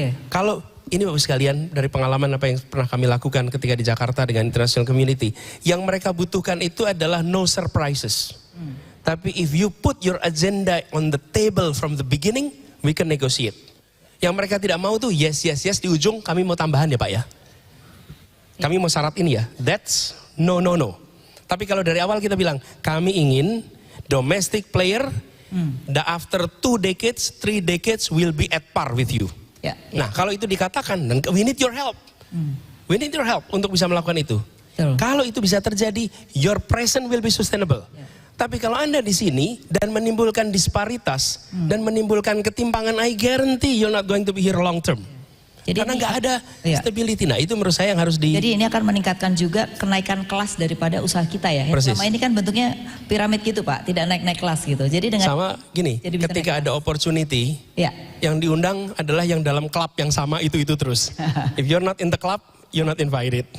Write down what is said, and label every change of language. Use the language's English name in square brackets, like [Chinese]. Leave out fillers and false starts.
[Indonesian] Kalau ini Bapak sekalian, dari pengalaman apa yang pernah kami lakukan ketika di Jakarta dengan international community, yang mereka butuhkan itu adalah [English] no surprises. [Indonesian] Tapi [English] if you put your agenda on the table from the beginning, we can negotiate. [Indonesian] Yang mereka tidak mau tuh yes, di ujung kami mau tambahan ya Pak ya. Kami mau syarat ini ya, [English] that's no. [Indonesian] Tapi kalau dari awal kita bilang, kami ingin domestic player [English] The after 2 decades, 3 decades will be at par with you. [Indonesian] Nah, kalau itu dikatakan, dan [English] we need your help. We need your help [Indonesian] untuk bisa melakukan itu. Kalau itu bisa terjadi, [English] your present will be sustainable. [Indonesian] Tapi kalau Anda di sini dan menimbulkan disparitas dan menimbulkan ketimpangan, [English] I guarantee you're not going to be here long term. [Indonesian] Jadi karena nggak ada stability. Nah, itu menurut saya yang harus Jadi ini akan meningkatkan juga kenaikan kelas daripada usaha kita ya. Selama ini kan bentuknya piramid gitu Pak, tidak naik-naik kelas gitu. Jadi dengan sama gini, ketika ada opportunity, yang diundang adalah yang dalam klub yang sama itu terus. [English] If you're not in the club, you're not invited.